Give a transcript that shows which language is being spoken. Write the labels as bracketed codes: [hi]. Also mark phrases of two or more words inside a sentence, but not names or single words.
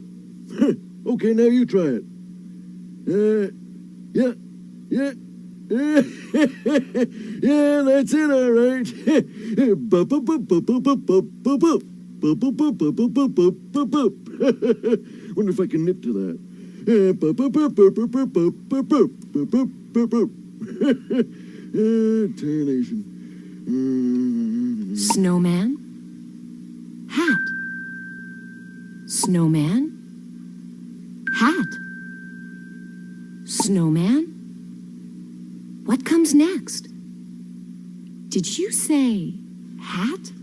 [en] Okay, now you try it. Yeah. Yeah, that's it, all right. Bup, bup, bup, bup, bup, bup, bup, bup, bup. Bup, bup, bup, bup, bup, bup, bup, bup, bup. Wonder if I can nip to that. Bup, bup, bup, bup, bup, bup, bup, bup, bup, bup, bup, bup. Tarnation. Snowman? Hat. Snowman? Hat. Snowman? What comes next? Did you say hat?